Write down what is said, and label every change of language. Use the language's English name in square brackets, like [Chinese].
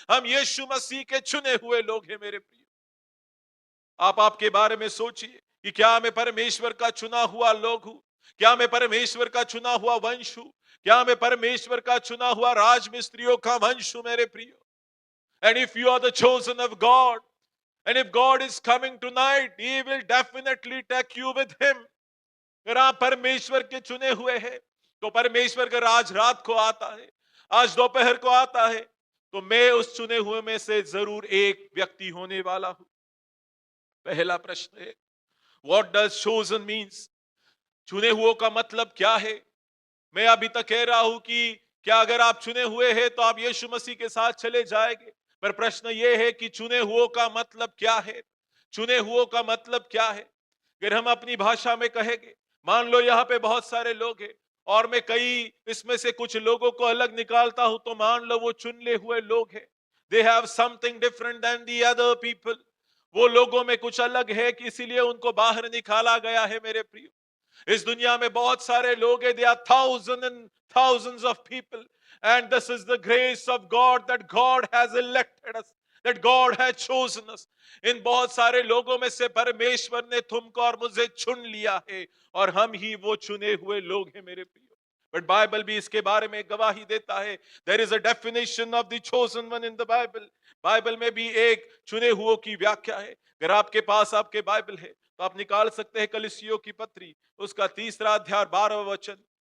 [Hindi] हम यीशु मसीह के चुने हुए लोग हैं मेरे प्रियो। आप आपके बारे में सोचिए कि क्या मैं परमेश्वर का चुना हुआ लोग हूं? क्या मैं परमेश्वर का चुना हुआ वंश हूं? क्या मैं परमेश्वर का चुना हुआ राजमिस्त्रियों का वंश हूं मेरे प्रियो? [English] And if you are the chosen of God, and if God is coming tonight, He will definitely take you with Him. [Hindi] अगर आप परमेश्वर के चुने हुए हैं तो परमेश्वर अगर आज रात को आता है, आज दोपहर को आता है, तो मैं उस चुने हुए में से जरूर एक व्यक्ति होने वाला हूं। पहला प्रश्न है, [English] What does chosen means? [Hindi] चुने हुओं का मतलब क्या है? मैं अभी तक कह रहा हूं कि क्या अगर आप चुने हुए हैं तो आप यीशु मसीह के साथ चले जाएंगे, पर प्रश्न यह है कि चुने हुओं का मतलब क्या है? चुने हुओं का मतलब क्या है? अगर हम अपनी भाषा में कहेंगे, मान लो यहाँ पे बहुत सारे लोग हैं और मैं कई इसमें से कुछ लोगों को अलग निकालता हूं, तो मान लो वो चुने हुए लोग हैं। [English] They have something different than the other people. [Hindi] वो लोगों में कुछ अलग है कि इसीलिए उनको बाहर निकाला गया है मेरे प्रियो। इस दुनिया में बहुत सारे लोग हैं, [English] there are thousands and thousands of people, and this is the grace of God that God has elected us, that God has chosen us. [Hindi] इन बहुत सारे लोगों में से परमेश्वर ने तुमको और मुझे चुन लिया है और हम ही वो चुने हुए लोग हैं मेरे प्रियो। [English] but [Hindi] बाइबल भी इसके बारे में गवाही देता है. [English] There is a definition of the chosen one in the Bible. [Hindi] Bible में भी एक चुने हुओं की व्याख्या है. अगर आपके पास आपके बाइबल है तो आप निकाल सकते हैं कलीसियों की पत्री, उसका 3 अध्याय 12 वचन.